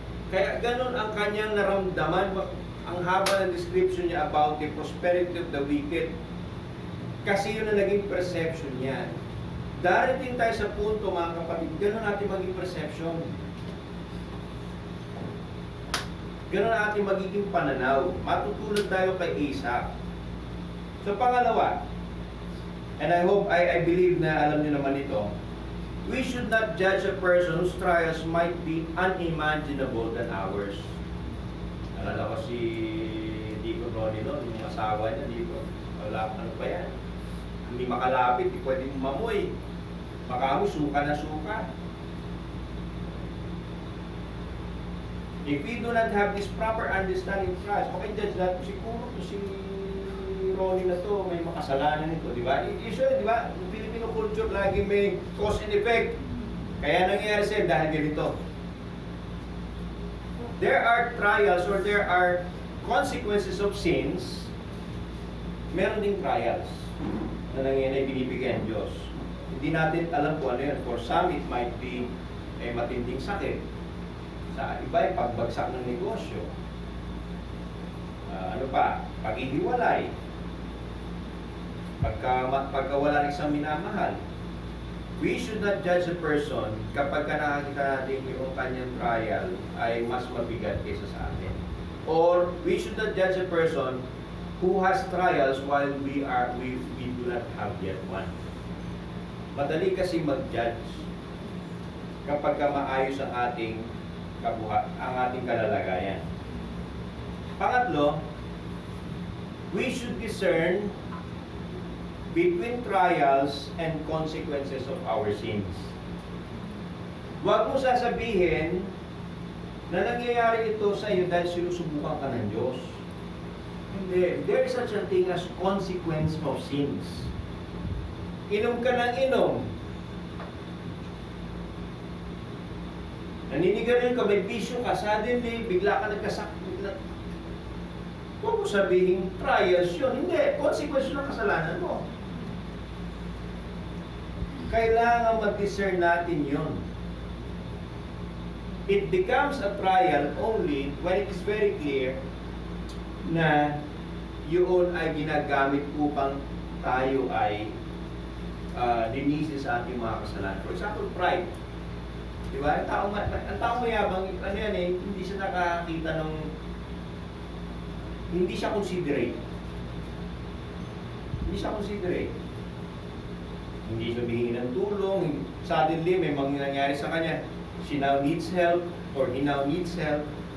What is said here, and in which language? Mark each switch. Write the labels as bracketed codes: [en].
[tl] Kaya ganun ang kanyang naramdaman. Ang haba ng description niya [en] about the prosperity of the wicked. [tl] Kasi yun ang naging perception niya. Darating tayo sa punto, mga kapatid, ganun natin maging perception. Ganun ang ating magiging pananaw. Matutulad tayo kay Isaac. [en] So, pangalawa, and I believe [tl] na alam niyo naman ito, [en] we should not judge a person whose trials might be unimaginable than ours. [tl] Alala ko si Molino, yung asawa niya, wala, ano pa yan? Hindi makalapit, hindi pwedeng mamoy. Makamoy, suka na suka. [en] If we do not have this proper understanding of Christ, okay, judge [tl] natin siguro si Ronnie na to, may makasalanan nito, di ba? [en] Usually, di ba, yung Filipino culture lagi may cause and effect. [tl] Kaya nangyayari sa'yo dahil ganito. [en] There are trials or there are consequences of sins. [tl] Meron ding trials na nangyayari binibigay ang Diyos. Hindi natin alam kung ano yun. [en] For some, it might be [tl] matinding sakit. Sa iba, pagbagsak ng negosyo. Ano pa? Paghihiwalay. Pagkawala ng isang minamahal. [en] We should not judge a person [tl] kapag nakakita natin yung kanyang trial ay mas mabigat kaysa sa atin. [en] Or we should not judge a person who has trials while we do not have yet one. [tl] Madali kasi mag-judge kapag maayos ang ating ang ating kalalagayan. [en] Pangatlo, we should discern between trials and consequences of our sins. [tl] Huwag mo sasabihin na nangyayari ito sa iyo dahil sinusubukan ka ng Diyos. Hindi. [en] There is such a thing as consequence of sins. [tl] Inom ka ng inom. Naninigarilyo ka, may bisyo ka, suddenly, bigla ka nagkasakit. Huwag mo sabihin, trials yun. Hindi. Consequence ng kasalanan mo. Kailangan mag-discern natin yun. [en] It becomes a trial only when it is very clear [tl] na yun ay ginagamit upang tayo ay linisin sa ating mga kasalanan. [en] For example, [tl] pride. Diba? Ang tao mayabang, ano yan eh, hindi siya nakakita ng, hindi siya considerate. Hindi siya considerate. Hindi siya humingi ng tulong. Suddenly, may mga nangyari sa kanya. [en] She now needs help, or he now needs help.